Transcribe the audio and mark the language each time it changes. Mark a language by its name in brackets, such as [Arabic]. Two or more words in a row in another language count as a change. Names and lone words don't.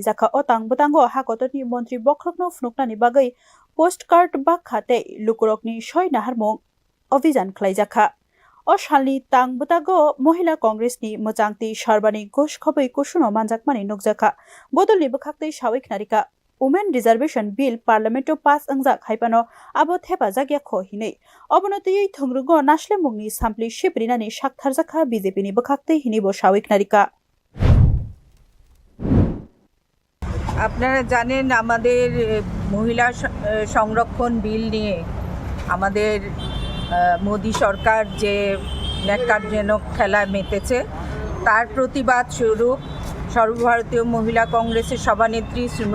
[Kok Borok] Zaka o Tangbutango Hakotorni Mantri Bokhorokno Fnuknani Bagai Postcard Bakhate Lukurokni Shoi Naharmong Ovijan Klaijaka O Shalni Tangbutago Mohila congressni Mojangti Sharbani Gosh Khobai Kushuno Manjakmani Nukjaka bodolrok Bokhakte Shawik Narika Women Reservation Bill Parliamento Pass Angjak Haipano Abo Thepa Jagya Kho Hinei Obonoti Thongrugo Nashle Mungni Sampli Shiprinani Shakthar Jaka BJP ni Bokhakte Hinibo Shawik Narika [Bangla] আপনারা জানেন আমাদের মহিলা সংরক্ষণ বিল নিয়ে আমাদের মোদি সরকার যে ন্যাক্কারজনক খেলায় মেতেছে তার প্রতিবাদ স্বরূপ সর্বভারতীয় মহিলা কংগ্রেসের সভানেত্রী শ্রীমতী